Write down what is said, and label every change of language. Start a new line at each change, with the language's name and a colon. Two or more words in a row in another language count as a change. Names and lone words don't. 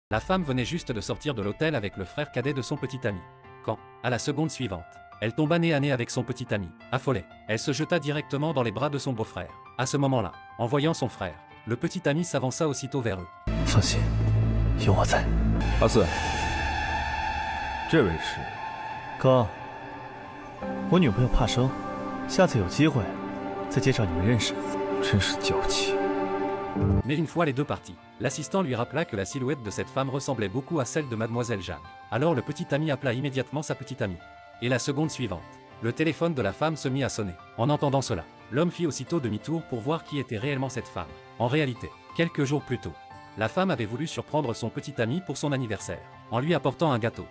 French: La femme venait juste de sortir de l'hôtel avec le frère cadet de son petit ami. Quand, à la seconde suivante, elle tomba nez à nez avec son petit ami, affolée, elle se jeta directement dans les bras de son beau-frère. À ce moment-là, en voyant son frère, le petit ami s'avança aussitôt vers eux.
Chinese: 放心，有我在。阿四，这位是？哥，我女朋友怕生，下次有机会再介绍你们认识。真是娇气。
French: Mais une fois les deux partis, l'assistant lui rappela que la silhouette de cette femme ressemblait beaucoup à celle de Mademoiselle Jeanne. Alors le petit ami appela immédiatement sa petite amie. Et la seconde suivante, le téléphone de la femme se mit à sonner. En entendant cela, l'homme fit aussitôt demi-tour pour voir qui était réellement cette femme. En réalité, quelques jours plus tôt, la femme avait voulu surprendre son petit ami pour son anniversaire, en lui apportant un gâteau.